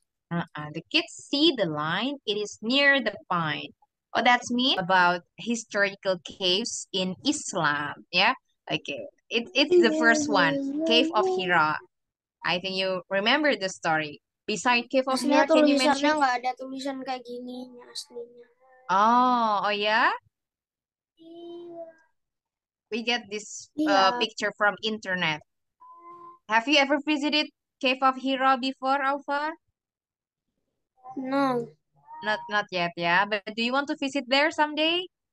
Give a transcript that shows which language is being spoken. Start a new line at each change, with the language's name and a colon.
English: The kids see the line. It is near the pine. Oh, that's me about historical caves in Islam. Yeah. Okay. It's the first one, Cave of Hira. I think you remember the story. Beside Cave of Hira, can you mention?
Indonesian: Tulisannya nggak ada tulisan kayak gini aslinya.
English: Oh yeah. We get this picture from internet. Have you ever visited Cave of Hira before, Alfar? No. Not yet, yeah. But do you want to visit there someday?